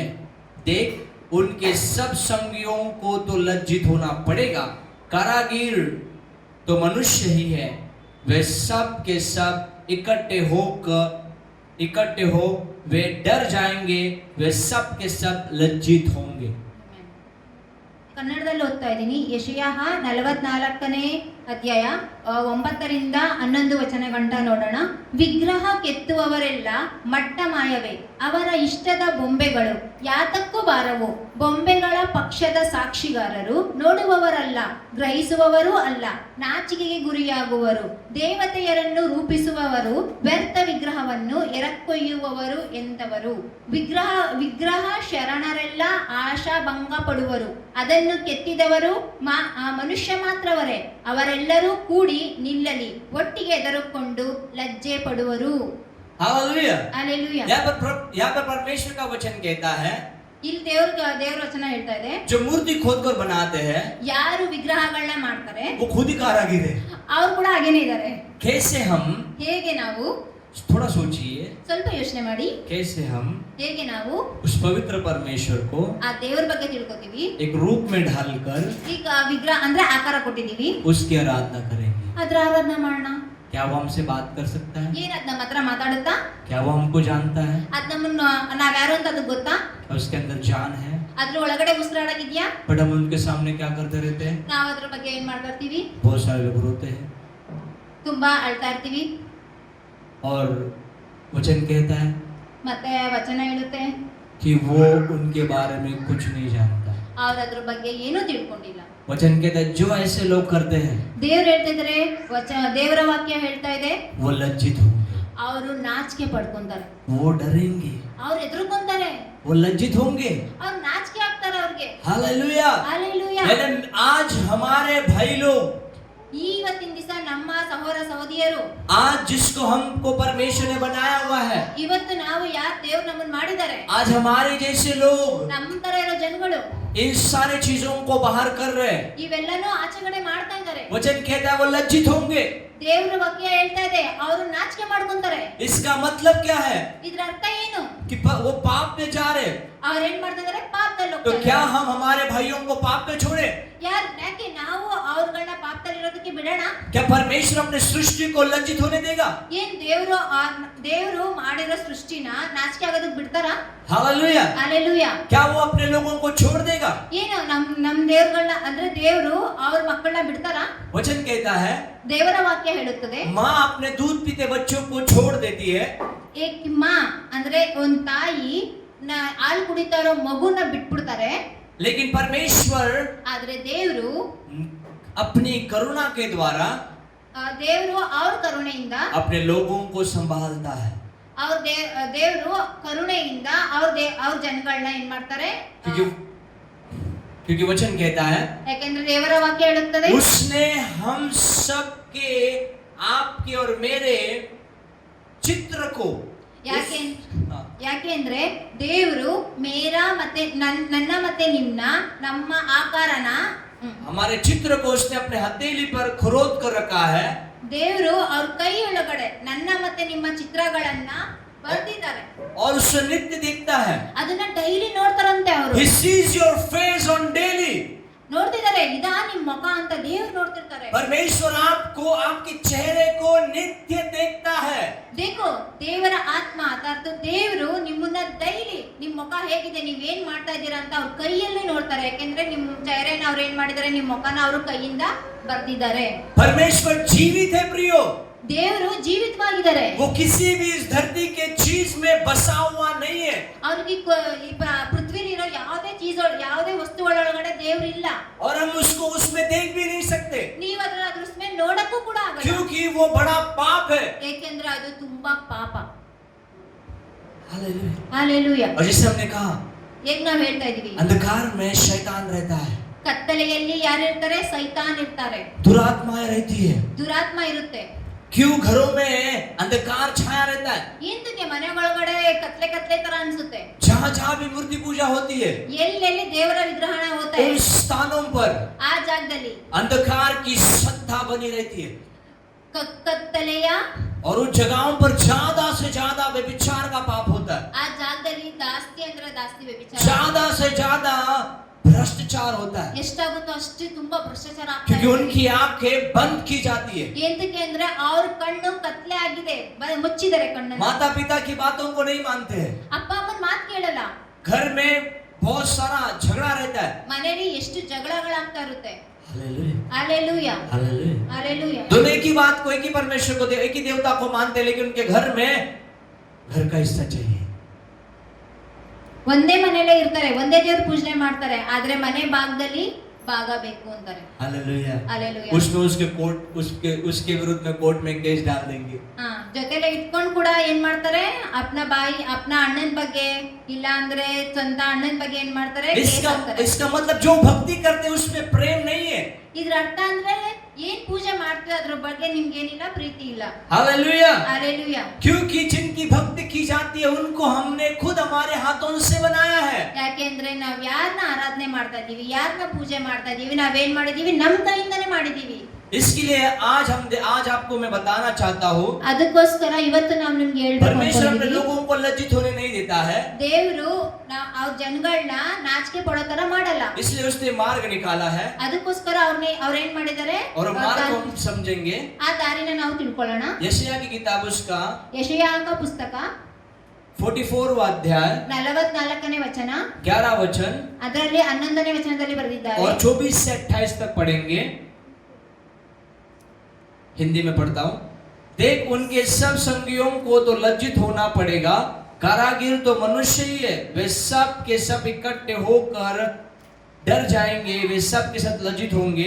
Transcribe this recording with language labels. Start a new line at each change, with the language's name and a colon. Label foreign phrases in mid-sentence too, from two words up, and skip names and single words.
Hindi: देख, उनके सब संगियों को तो लज्जित होना पड़ेगा. कारागिर तो मनुष्य ही है, वे सब के सब इकट्ठे हो वे डर जाएंगे, वे सब के सब लज्जित होंगे.
Kannada: ಕನ್ನಡದಲ್ಲಿ ಓದ್ತಾ ಇದ್ದೀನಿ. ಯೆಶಾಯ 44ನೇ ಅಧ್ಯಾಯ 9ರಿಂದ 11 ವಚನಗಂಟ ನೋಡೋಣ. ವಿಗ್ರಹ ಕೆತ್ತುವವರೆಲ್ಲ ಮಟ್ಟ ಮಾಯವೇ, ಅವರ ಇಷ್ಟದ ಬೊಂಬೆಗಳು ಯಾತಕ್ಕೂ ಬಾರವು. ಬೊಂಬೆಗಳ ಪಕ್ಷದ ಸಾಕ್ಷಿಗಾರರು ನೋಡುವವರಲ್ಲ, ಗ್ರಹಿಸುವವರೂ ಅಲ್ಲ, ನಾಚಿಕೆಗೆ ಗುರಿಯಾಗುವರು. ದೇವತೆಯರನ್ನು ರೂಪಿಸುವವರು ವ್ಯರ್ಥ ವಿಗ್ರಹವನ್ನು ಎರಕ್ಕೊಯ್ಯುವವರು ಎಂದವರು. ವಿಗ್ರಹ ಶರಣರೆಲ್ಲ ಆಶಾಭಂಗ ಪಡುವರು. ಅದನ್ನು ಕೆತ್ತಿದವರು ಮನುಷ್ಯ ಮಾತ್ರವರೇ. ಅವರೆಲ್ಲರೂ ಕೂಡಿ ನಿಲ್ಲಲಿ, ಒಟ್ಟಿಗೆ ಎದುರುಕೊಂಡು ಲಜ್ಜೆ ಪಡುವರು.
Hindi: हालेलुया. हालेलुया. यहाँ पर परमेश्वर का वचन कहता है,
Kannada: ಇಲ್ಲಿ ದೇವ್ರ ವಚನ ಹೇಳ್ತಾ ಇದೆ,
Hindi: जो मूर्ति खोद कर बनाते हैं
Kannada: ಯಾರು ವಿಗ್ರಹಗಳನ್ನ ಮಾಡ್ತಾರೆ
Hindi: वो खुद ही कारागिर है.
Kannada: ಅವ್ರು ಕೂಡ ಹಾಗೇನೇ ಇದ್ದಾರೆ.
Hindi: कैसे हम,
Kannada: ಹೇಗೆ ನಾವು
Hindi: थोड़ा सोचिए,
Kannada: ಸ್ವಲ್ಪ ಯೋಚನೆ ಮಾಡಿ,
Hindi: कैसे हम
Kannada: ಹೇಗೆ ನಾವು
Hindi: उस पवित्र परमेश्वर को
Kannada: ಆ ದೇವ್ರ ಬಗ್ಗೆ ತಿಳ್ಕೊತೀವಿ.
Hindi: एक रूप में ढालकर
Kannada: ಈಗ ವಿಗ್ರಹ ಅಂದ್ರೆ ಆಕಾರ ಕೊಟ್ಟಿದೀವಿ,
Hindi: उसकी आराधना करेंगे.
Kannada: ಅದ್ರ ಆರಾಧನೆ ಮಾಡೋಣ.
Hindi: क्या वो हमसे बात कर सकता है?
Kannada: ಏನ್ ಅದ್ ನಮ್ಮ ಹತ್ರ ಮಾತಾಡುತ್ತಾ?
Hindi: क्या वो हमको जानता है?
Kannada: ಅದ್ ನಮ್ಮನ್ನ ನಾವ್ಯಾರು ಅಂತ ಅದು ಗೊತ್ತಾ?
Hindi: और उसके अंदर जान है,
Kannada: ಅದ್ರ ಒಳಗಡೆ ಉಸಿರಾಡಕ್ಕಿದ್ಯಾ?
Hindi: बट हम उनके सामने क्या करते रहते हैं?
Kannada: ನಾವ್ ಅದ್ರ ಬಗ್ಗೆ ಏನ್ ಮಾಡ್ತಾ ಇರ್ತೀವಿ?
Hindi: बहुत सारे लोग रोते हैं.
Kannada: ತುಂಬಾ ಅಳ್ತಾ ಇರ್ತೀವಿ.
Hindi: और वचन कहता है
Kannada: ಮತ್ತೆ ವಚನ ಹೇಳುತ್ತೆ
Hindi: कि वो उनके बारे में कुछ नहीं जानता.
Kannada: ಅವ್ರ ಅದ್ರ ಬಗ್ಗೆ ಏನೂ ತಿಳ್ಕೊಂಡಿಲ್ಲ.
Hindi: वचन कहता है जो ऐसे लोग करते हैं
Kannada: ದೇವ್ರು ಹೇಳ್ತಾ ಇದಾರೆ, ದೇವರ ವಾಕ್ಯ ಹೇಳ್ತಾ ಇದೆ,
Hindi: वो लज्जित होंगे,
Kannada: ಅವರು ನಾಚಿಕೆ ಪಡ್ಕೊಂತಾರೆ,
Hindi: वो डरेंगे,
Kannada: ಅವ್ರು ಎದುರುಕೊಂತಾರೆ,
Hindi: वो लज्जित होंगे.
Kannada: ಅವ್ರು ನಾಚಿಕೆ ಆಗ್ತಾರೆ ಅವ್ರಿಗೆ.
Hindi: हालेलुया.
Kannada: ಹಾಲೆಲೂಯಾ.
Hindi: लेकिन आज हमारे भाई लोग,
Kannada: ಇವತ್ತಿನ ದಿವಸ ನಮ್ಮ ಸಹೋದರ ಸಹೋದರಿಯರು,
Hindi: आज जिसको हमको परमेश्वर ने बनाया हुआ है,
Kannada: ಇವತ್ತು ನಾವು ಯಾರು ದೇವ್ರು ನಮ್ಮನ್ನ ಮಾಡಿದ್ದಾರೆ,
Hindi: आज हमारे जैसे लोग
Kannada: ನಮ್ಮ ತರ ಇರೋ ಜನಗಳು
Hindi: इन सारे चीजों को बाहर कर रहे हैं।
Kannada: ಇವೆಲ್ಲನೂ ಆಚೆಗಡೆ ಮಾಡ್ತಾ ಇದ್ದಾರೆ.
Hindi: वचन कहता है वो लज्जित होंगे।
Kannada: ದೇವರ ವಾಕ್ಯ ಹೇಳ್ತಾ ಇದೆ ಅವರು ನಾಚಿಕೆ ಮಾಡ್ಕೊಂತಾರೆ.
Hindi: इसका मतलब क्या है?
Kannada: ಇದರ ಅರ್ಥ ಏನು?
Hindi: कि वो पाप में जा रहे हैं।
Kannada: ಅವ್ರು ಏನ್ ಮಾಡ್ತಾ ಇದ್ದಾರೆ? ಪಾಪದಲ್ಲಿ
Hindi: तो
Kannada: ಹೋಗ್ತಾ
Hindi: क्या
Kannada: ಇದ್ದಾರೆ.
Hindi: हम हमारे भाइयों को पाप में छोड़े?
Kannada: ಯಾಕೆ ನಾವು ಅವ್ರಗಳನ್ನ ಪಾಪದಲ್ಲಿ ಇರೋದಕ್ಕೆ ಬಿಡೋಣ?
Hindi: क्या परमेश्वर अपने सृष्टि को लज्जित होने देगा?
Kannada: ಏನ್ ದೇವರು ಮಾಡಿರೋ ಸೃಷ್ಟಿನ ನಾಚಿಕೆ ಆಗೋದಕ್ಕೆ ಬಿಡ್ತಾರಾ?
Hindi: हालेलुया।
Kannada: ಹಾಲೆಲೂಯಾ.
Hindi: क्या वो अपने लोगों को छोड़ देगा?
Kannada: ಏನು ನಮ್ ದೇವರುಗಳನ್ನ ಅಂದ್ರೆ ದೇವರು ಅವ್ರ ಮಕ್ಕಳನ್ನ ಬಿಡ್ತಾರಾ?
Hindi: वचन कहता है
Kannada: ದೇವರ ವಾಕ್ಯ ಹೇಳುತ್ತದೆ
Hindi: माँ अपने दूध पीते बच्चों को छोड़ देती है।
Kannada: ಮಾ ಅಂದ್ರೆ ಒಂದ್ ತಾಯಿ ಹಾಲು ಕುಡಿತಾ ಇರೋ ಮಗುನ ಬಿಟ್ಬಿಡ್ತಾರೆ.
Hindi: लेकिन परमेश्वर
Kannada: ಆದ್ರೆ ದೇವರು
Hindi: अपनी करुणा के द्वारा
Kannada: ದೇವರು ಅವ್ರ ಕರುಣೆಯಿಂದ
Hindi: अपने लोगों को संभालता है।
Kannada: ಅವ್ರ ದೇವರು ಕರುಣೆಯಿಂದ ಅವ್ರ ಜನಗಳನ್ನ ಏನ್ ಮಾಡ್ತಾರೆ?
Hindi: क्योंकि वचन कहता है
Kannada: ಯಾಕೆಂದ್ರೆ ದೇವರ ವಾಕ್ಯ ಹೇಳುತ್ತದೆ
Hindi: उसने हम सब के आपके और मेरे चित्र को
Kannada: ಯಾಕೆಂದ್ರೆ ದೇವರು ಮೇರಾ ಮತ್ತೆ ನನ್ನ ಮತ್ತೆ ನಮ್ಮ ಆಕಾರನ
Hindi: हमारे चित्र को उसने अपने हथेली पर खरोद कर रखा है।
Kannada: ದೇವರು ಅವ್ರ ಕೈ ಒಳಗಡೆ ನನ್ನ ಮತ್ತೆ ನಿಮ್ಮ ಚಿತ್ರಗಳನ್ನ ಬರ್ದಿದ್ದಾರೆ
Hindi: और उससे नित्य देखता है।
Kannada: ಅದನ್ನ ಡೈಲಿ ನೋಡ್ತಾರಂತೆ ಅವರು.
English: He sees your face on daily।
Kannada: ನೋಡ್ತಿದ್ದಾರೆ ಇದಾ ನಿಮ್ಮ ಮುಖ ಅಂತ ದೇವರು ನೋಡ್ತಿರ್ತಾರೆ.
Hindi: परमेश्वर आपको आपके चेहरे को नित्य देखता है।
Kannada: देखो ದೇವರ ಆತ್ಮ ಅರ್ಥಾತ್ ದೇವರು ನಿಮ್ಮನ್ನ ಡೈಲಿ ನಿಮ್ಮ ಮುಖ ಹೇಗಿದೆ ನೀವ್ ಏನ್ ಮಾಡ್ತಾ ಇದ್ದೀರಾ ಅಂತ ಅವ್ರ ಕೈಯಲ್ಲೇ ನೋಡ್ತಾರೆ. ಯಾಕೆಂದ್ರೆ ನಿಮ್ ಚेहरेನ ಅವ್ರು ಏನ್ ಮಾಡಿದ್ದಾರೆ ನಿಮ್ಮ ಮುಖನ ಅವರು ಕೈಯಿಂದ ಬರ್ದಿದ್ದಾರೆ.
Hindi: परमेश्वर जीवित है प्रियो।
Kannada: ದೇವರು ಜೀವಿತವಾಗಿದ್ದಾರೆ.
Hindi: वो किसी भी इस धरती के चीज में बसा हुआ नहीं है।
Kannada: ಅವ್ರಿಗೆ ಪೃಥ್ವಿಲಿ ಇರೋ ಯಾವುದೇ ವಸ್ತು ಒಳಗಡೆ ದೇವರು ಇಲ್ಲ.
Hindi: और हम उसको उसमें देख भी नहीं सकते।
Kannada: ನೀವು ಅದ್ರ ಮೇಲೆ ನೋಡಕ್ಕೂ ಕೂಡ ಆಗಲ್ಲ.
Hindi: क्योंकि वो बड़ा पाप है।
Kannada: ಏಕೆಂದ್ರೆ ಅದು ತುಂಬಾ ಪಾಪ.
Hindi: हालेलुया। हालेलुया। और जैसे हमने कहा
Kannada: ಈಗ ನಾವು ಹೇಳ್ತಾ ಇದೀವಿ
Hindi: अंधकार में शैतान रहता है।
Kannada: ಕತ್ತಲೆಯಲ್ಲಿ ಯಾರು ಇರ್ತಾರೆ? ಸೈತಾನ್ ಇರ್ತಾರೆ.
Hindi: दुरात्माएं रहती है।
Kannada: ದುರಾತ್ಮ ಇರುತ್ತೆ.
Hindi: क्यों घरों में अंधकार छाया रहता है?
Kannada: ಇಂದಕ್ಕೆ ಮನೆ ಒಳಗಡೆ ಕತ್ಲೆ ತರ ಅನ್ಸುತ್ತೆ.
Hindi: जहाँ जहाँ भी मूर्ति पूजा होती है
Kannada: ಎಲ್ಲೆಲ್ಲಿ ದೇವರ ವಿಗ್ರಹಣ ಹೋಗ್ತಾ
Hindi: उन
Kannada: ಇದೆ
Hindi: स्थानों पर
Kannada: ಆ ಜಾಗದಲ್ಲಿ
Hindi: अंधकार की सत्ता बनी रहती है।
Kannada: ಕತ್ತಲೆಯ
Hindi: और उन जगहों पर ज्यादा से ज्यादा व्यभिचार का पाप होता है।
Kannada: ಆ ಜಾಗದಲ್ಲಿ ಜಾಸ್ತಿ ಅಂದ್ರೆ ಜಾಸ್ತಿ ವ್ಯಭಿಚಾರ,
Hindi: ज्यादा से ज्यादा भ्रष्टाचार होता है।
Kannada: ಎಷ್ಟಾಗುತ್ತೋ ಅಷ್ಟು ತುಂಬಾ ಭ್ರಷ್ಟಾಚಾರ ಆಗ್ತಾ
Hindi: क्योंकि
Kannada: ಇದೆ.
Hindi: उनकी आंखें बंद की जाती है।
Kannada: ಎಂತಕ್ಕೆ ಅಂದ್ರೆ ಅವ್ರ ಕಣ್ಣು ಕತ್ಲೆ ಆಗಿದೆ, ಮುಚ್ಚಿದ್ದಾರೆ ಕಣ್ಣನ್ನು.
Hindi: माता पिता की बातों को नहीं मानते हैं।
Kannada: ಅಪ್ಪ ಅಮ್ಮನ ಮಾತು ಕೇಳಲ್ಲ.
Hindi: घर में बहुत सारा झगड़ा रहता है।
Kannada: ಮನೆಯಲ್ಲಿ ಎಷ್ಟು ಜಗಳಗಳಾಗ್ತಾ ಇರುತ್ತೆ.
Hindi: हालेलुया। हालेलुया। हालेलुया। हालेलुया। दोनों एक ही बात को, एक ही परमेश्वर को, एक ही देवता को मानते हैं, लेकिन उनके घर में घर का हिस्सा चाहिए।
Kannada: ಒಂದೇ ಮನೆಯಲ್ಲೇ ಇರ್ತಾರೆ, ಒಂದೇ ದೇವ್ರ ಪೂಜನೆ ಮಾಡ್ತಾರೆ, ಆದ್ರೆ ಮನೆ ಭಾಗದಲ್ಲಿ ಭಾಗ ಬೇಕು ಅಂತಾರೆ.
Hindi: हालेलुया। हालेलुया। उसमें उसके विरुद्ध में कोर्ट में केस डाल देंगे।
Kannada: ಜೊತೆಲೆ ಇಟ್ಕೊಂಡು ಕೂಡ ಏನ್ ಮಾಡ್ತಾರೆ? ಅಪ್ಪನ ಅಣ್ಣನ ಬಗ್ಗೆ ಇಲ್ಲ ಅಂದ್ರೆ ಸ್ವಂತ ಅಣ್ಣನ ಬಗ್ಗೆ ಏನ್ ಮಾಡ್ತಾರೆ?
Hindi: इसका मतलब जो भक्ति करते हैं उसमें प्रेम नहीं है।
Kannada: ಇದ್ರ ಅರ್ಥ ಅಂದ್ರೆ ಏನ್ ಪೂಜೆ ಮಾಡ್ತೀವಿ ಅದ್ರ ಬಗ್ಗೆ ನಿಮ್ಗೆ ಏನಿಲ್ಲ, ಪ್ರೀತಿ ಇಲ್ಲ.
Hindi: हालेलुया। हालेलुया। क्योंकि जिनकी भक्ति की जाती है उनको हमने खुद हमारे हाथों से बनाया है।
Kannada: ಯಾಕೆಂದ್ರೆ ನಾವ್ ಯಾರನ್ನ ಆರಾಧನೆ ಮಾಡ್ತಾ ಇದೀವಿ, ಯಾರನ್ನ ಪೂಜೆ ಮಾಡ್ತಾ ಇದೀವಿ, ನಾವೇನ್ ಮಾಡಿದೀವಿ? ನಮ್ ಕೈಯಿಂದಾನೇ ಮಾಡಿದೀವಿ.
Hindi: इसके लिए आज आपको मैं बताना चाहता हूँ,
Kannada: ಅದಕ್ಕೋಸ್ಕರ ಇವತ್ತು ನಾವು ನಿಮ್ಗೆ
Hindi: परमेश्वर अपने
Kannada: ಹೇಳ್ಬೇಕು,
Hindi: लोगों को लज्जित होने नहीं देता है।
Kannada: ದೇವರು ಅವ್ರ ಜನಗಳನ್ನ ನಾಚಿಕೆ ಪಡೋ ತರ ಮಾಡಲ್ಲ.
Hindi: इसलिए उसने मार्ग निकाला है
Kannada: ಅದಕ್ಕೋಸ್ಕರ ಅವ್ರೇನ್ ಮಾಡಿದ್ದಾರೆ?
Hindi: और मार्ग को हम समझेंगे।
Kannada: ಆ ದಾರಿನ ನಾವು ತಿಳ್ಕೊಳ್ಳೋಣ.
Hindi: यशाया की किताब उसका
Kannada: ಯೆಶಾಯನ ಪುಸ್ತಕ
Hindi: 44वां अध्याय
Kannada: 44ನೇ ವಚನ
Hindi: 11 वचन
Kannada: ಅದರಲ್ಲಿ 11ನೇ ವಚನದಲ್ಲಿ ಬರೆದಿದ್ದಾರೆ.
Hindi: और 24 से 28 तक पढ़ेंगे। हिंदी में पढ़ता हूँ। देख उनके सब संगियों को तो लज्जित होना पड़ेगा, कारागिर तो मनुष्य ही है, वे सब के सब इकट्ठे होकर डर जाएंगे, वे सब के साथ लज्जित होंगे।